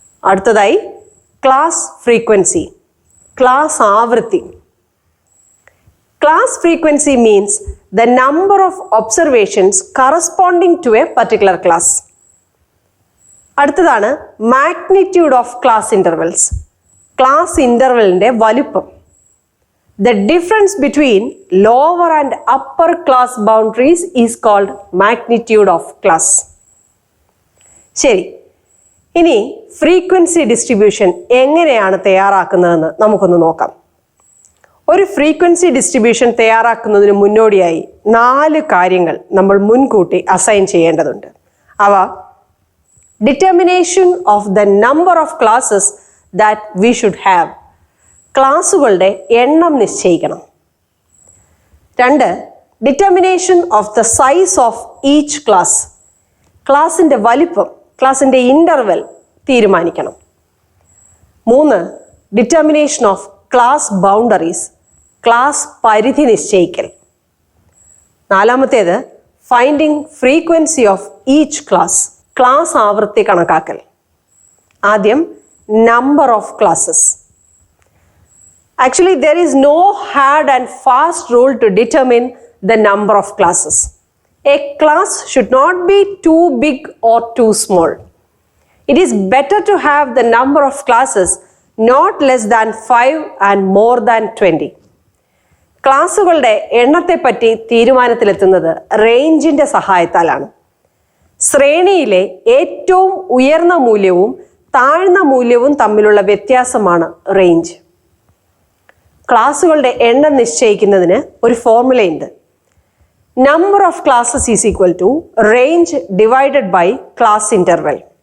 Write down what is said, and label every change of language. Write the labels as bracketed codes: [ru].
[ml] അടുത്തതായി class frequency, class ആവൃത്തി. [en] Class frequency means the number of observations corresponding to a particular class. അടുത്തതാണ് magnitude of class intervals. [ml] Class intervalന്റെ വലുപ്പം. [en] The difference between lower and upper class boundaries is called magnitude of class. [ml] ശരി, ഇനി frequency distribution എങ്ങനെയാണ് തയ്യാറാക്കുന്നതെന്ന് നമുക്കൊന്ന് നോക്കാം. ഒരു frequency distribution തയ്യാറാക്കുന്നതിന് മുന്നോടിയായി 4 കാര്യങ്ങൾ നമ്മൾ മുൻകൂട്ടി അസൈൻ ചെയ്യേണ്ടതുണ്ട്. [en] അവ determination of the number of classes that we should have, [ml] ക്ലാസുകളുടെ എണ്ണം നിശ്ചയിക്കണം. [en] 2, determination of the size of each class, [ml] ക്ലാസിൻ്റെ വലിപ്പം, ക്ലാസിൻ്റെ ഇൻ്റർവെൽ തീരുമാനിക്കണം. [en] 3, determination of class boundaries, [ml] class പരിധി നിശ്ചയിക്കൽ. [en] 4, finding frequency of each class, [ml] class ആവൃത്തി കണക്കാക്കൽ. [en] ആദ്യം number of classes. Actually, there is no hard and fast rule to determine the number of classes. A class should not be too big or too small. It is better to have the number of classes not less than 5 and more than 20. [ml] ക്ലാസുകളുടെ എണ്ണത്തെപ്പറ്റി തീരുമാനത്തിലെത്തുന്നത് റേഞ്ചിൻ്റെ സഹായത്താലാണ്. ശ്രേണിയിലെ ഏറ്റവും ഉയർന്ന മൂല്യവും താഴ്ന്ന മൂല്യവും തമ്മിലുള്ള വ്യത്യാസമാണ് range. ക്ലാസുകളുടെ എണ്ണം നിശ്ചയിക്കുന്നതിന് ഒരു ഫോർമുലയുണ്ട്. [en] Number of classes is equal to range divided by class interval.